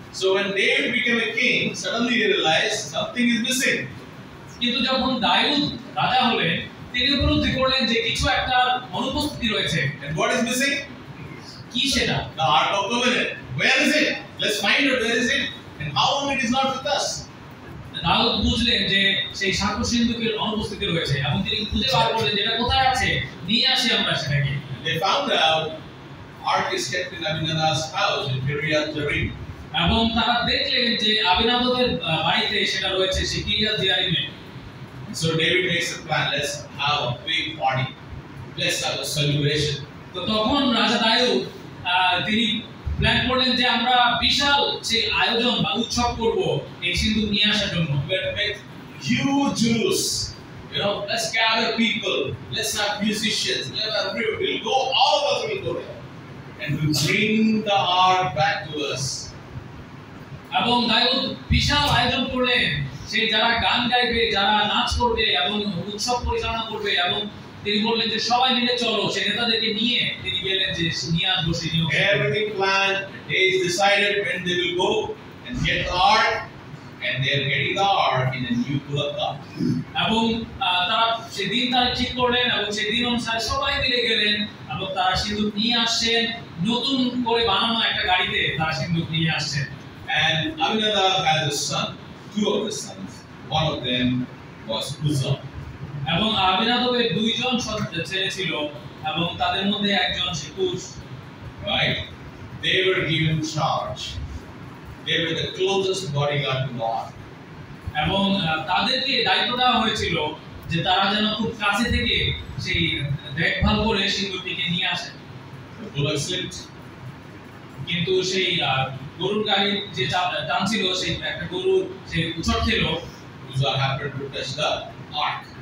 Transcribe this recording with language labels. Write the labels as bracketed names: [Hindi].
[English] So when David became a king, suddenly he realized something is missing. [Bangla] কিন্তু যখন দাউদ রাজা হলেন, তিনি উপলব্ধি করলেন যে কিছু একটা অনুপস্থিতি রয়েছে। [English] And what is missing? [Bangla] কি সেটা? [English] The Ark of Covenant. Where is it? Let's find out where is it and how long it is not with us. [Bangla] দাউদ বুঝলেন যে সেই সাক্ষ্য সিন্ধুকের অনুপস্থিতি রয়েছে এবং তিনি খুঁজে বার করলেন যেটা কোথায় আছে, নিয়ে আসি আমরা সেটাকে। [English] They found out Ark is kept in Abinadab's house in Kiriath Jearim. [Bangla] এবং তারা দেখলেন যে আবিনাদাবের বাড়িতে সেটা রয়েছে সেই Kiryat যেয়ারিমে। [English] So David makes a plan. Let's have a big party. Let's have a celebration. [Bangla] তো তখন রাজা দাউদ তিনি প্ল্যান করলেন যে আমরা বিশাল সেই আয়োজন বা উৎসব করব এই সিন্ধুক নিয়ে আসার জন্য। [English] We'll make huge juice. You know, let's gather people. Let's have musicians. We'll go. All of us will go there, and we'll bring the Ark back to us. [Bangla] এবং দাউদ বিশাল আয়োজন করলেন, সেই যারা গান গাইবে, যারা নাচ করবে এবং উৎসব পরিচালনা করবে, এবং তিনি বললেন যে সবাই মিলে চলো, সেই নেতাদেরকে নিয়ে তিনি গেলেন যে নিয়ে আসবো সেই নিয়োগ। [English] Everything planned. Days decided when they will go and get the Ark, and they are getting the Ark in a new Kulaka. [Bangla] এবং তারা সেই দিন তারা ঠিক করলেন এবং সেই দিন অনুসারে সবাই মিলে গেলেন এবং তারা সিন্ধুক নিয়ে আসছেন, নতুন করে বানানো একটা গাড়িতে তারা সিন্ধুক নিয়ে আসছেন। [English] And Abinadab has a son, two of his sons. One of them was Uzzah. [Bangla] এবং আবিনাদাবের দুইজন ছেলে ছিল এবং তাদের মধ্যে একজন সে কুশ। [English] Right? They were given charge. They were the closest bodyguard to the Ark. [Bangla] এবং তাদেরকে দায়িত্ব দেওয়া হয়েছিল যে তারা যেন খুব কাছে থেকে সেই দেখভাল করে সিন্ধুকটিকে নিয়ে আসে। [English] The bullock slipped. [Bangla] কিন্তু সেই গরুর গাড়ির যে টানছিল, সেই একটা গরুর সেই উচট খেলো। [English] Uzzah happened to touch the Ark.